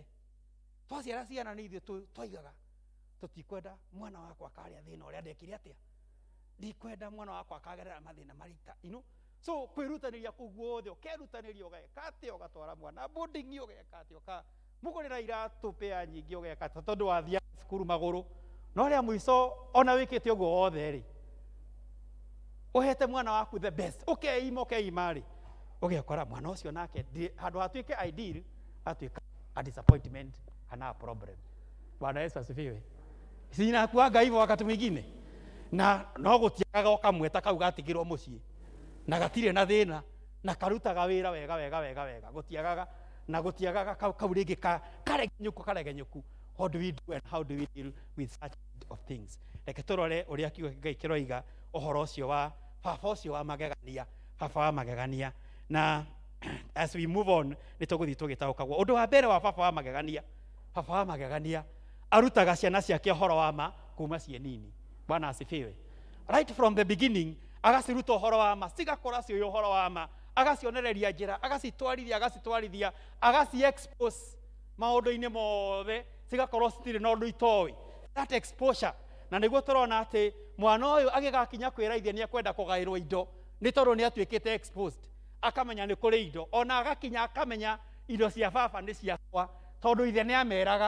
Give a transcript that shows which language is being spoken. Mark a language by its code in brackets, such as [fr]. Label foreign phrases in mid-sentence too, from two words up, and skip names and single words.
[ki] Twaciara ciana nĩ ithuĩ twaigaga tũtikwenda mwana wakwa akarĩa thĩna ũrĩa ndekire atĩa, ndikwenda mwana wakwa akagerera mathĩna marita, so kwĩrutanĩria kũu guothe, ũkerutanĩria ũgeka atĩa, ũgatwara mwana boarding ũgeka atĩa, mũgũrĩra iratũ pea nyingĩ ũgeka atĩa tondũ wathiĩ cukuru magũrũ, no rĩa mũico ona wĩkĩte ũguo wothe rĩ, ũhete mwana waku [en] the best, [ki] ũkeima rĩ, ũgekora mwana ũcio nake handũ hatuĩke ideal atuĩka [en] a disappointment [ki] kana [en] a problem. [sw] Bwana Yesu asifiwe. Sinakuaga hivyo wakati mwingine, [ki] na no gũtiagaga ũkamweta kau gatigirwo mũciĩ na gatirĩ na thĩna na karutaga wĩra wega gũtiagaga kau rĩngĩ karegenyũku. [en] What do we do and how do we deal with such of things? [ki] Reke tũrore ũrĩa kiugo Ngai kĩroiga ũhoro ũcio wa baba ũcio wa magegania, baba wa magegania. Na [en] as we move on [ki] nĩ tũgũthiĩ tũgĩtaũkagwo ũndũ wa mbere wa baba wa magegania. Baba wa magegania arutaga ciana ciake ũhoro wa ma kuma ciĩ nini. [sw] Bwana asifiwe. [en] Right from the beginning [ki] agaciruta ũhoro wa ma, cigakora ciĩ ũhoro wa ma, agacionereria njĩra, agacitwarithia, agaci-expose maũndũ-inĩ mothe, cigakorwo citirĩ na ũndũ itoĩ. [en] That exposure. [ki] Na nĩguo tũrona atĩ mwana ũyũ agĩgakinya kwĩraithia nĩ ekwenda kũgaĩrwo indo, nĩ tondũ nĩ atuĩkĩte exposed, akamenya nĩ kũrĩ indo, ona agakinya akamenya indo cia baba nĩ ciakwa tondũ ithe nĩ ameraga.